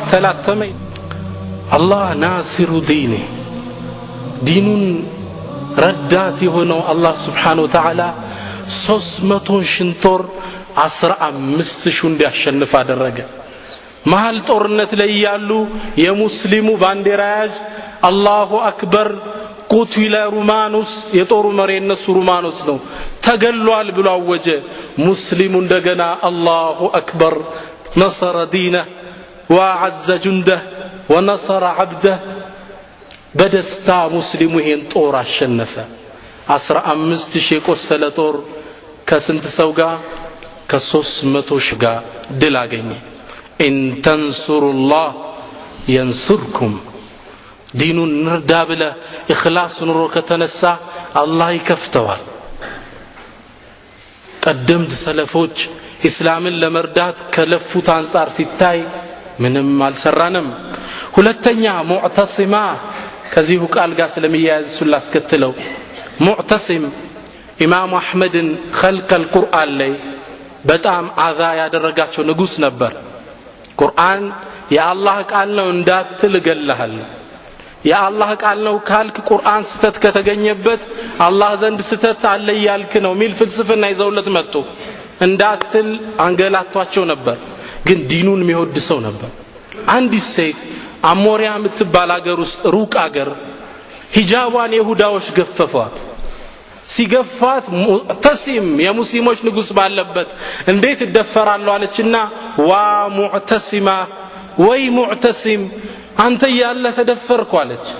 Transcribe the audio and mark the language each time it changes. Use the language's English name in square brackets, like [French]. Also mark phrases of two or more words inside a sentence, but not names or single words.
[Amharic] ተላተመ [Arabic] الله ناصر دينه دينون [Amharic] ረዳት የሆነው አላህ [Arabic] سبحانه وتعالى [Amharic] 300,000 ጦር 15,000 እንዲያሸንፍ አደረገ መሃል ጦርነት ላይ ያሉ የሙስሊሙ ባንዲራ ያዥ [Arabic] الله أكبر [Amharic] ቁትለ ሩማኑስ የጦሩ መሪ እነሱ ሩማኑስ ነው ተገሏል ብሎ አወጀ ሙስሊሙ እንደገና [Arabic] الله أكبر نصر دينه وعز جنده ونصر عبده [Amharic] በደስታ ሙስሊሙ ይሄን ጦር አሸነፈ 15,000 የቆሰለ ጦር ከስንት ሰው ጋር ከ300,000 ጋር ድል አገኘ [Arabic] ان تنصروا الله ينصركم [Amharic] ዲኑን ንርዳ ብለ ኢኽላስ ኑሮ ከተነሳ አላህ ይከፍተዋል ቀደምት ሰለፎች እስላምን ለመርዳት ከለፉት አንፃር ሲታይ ምንም አልሰራንም ሁለተኛ ሙዕተሲማ ከዚሁ ቃል ጋር ስለሚያያዝ ስላስከተለው ሙዕተሲም ኢማም አህመድን [Arabic] خلق القرآن [Amharic] ላይ በጣም አዛ ያደረጋቸው ንጉስ ነበር ቁርአን የአላህ ቃል ነው እንዳትል ገለሃል የአላህ ቃል ነው ካልክ ቁርአን ስተት ከተገኘበት አላህ ዘንድ ስተት አለ ያልክ ነው ሚል ፍልስፍና ይዘውለት መጡ እንዳትል አንገላቷቸው ነበር ግን ዲኑን የሚወድ ሰው ነበር አንዲት ሴት አሞሪያ የምትባል ሀገር ውስጥ ሩቅ ሀገር ሂጃቧን ይሁዳዎች ገፈፏት ሲገፋት ሙዕተሲም የሙስሊሞች ንጉስ ባለበት እንዴት ይደፈራሉ አለችና ዋ ሙዕተሲማ ወይ ሙዕተሲም አንተ ያለ ተደፈርኩ አለች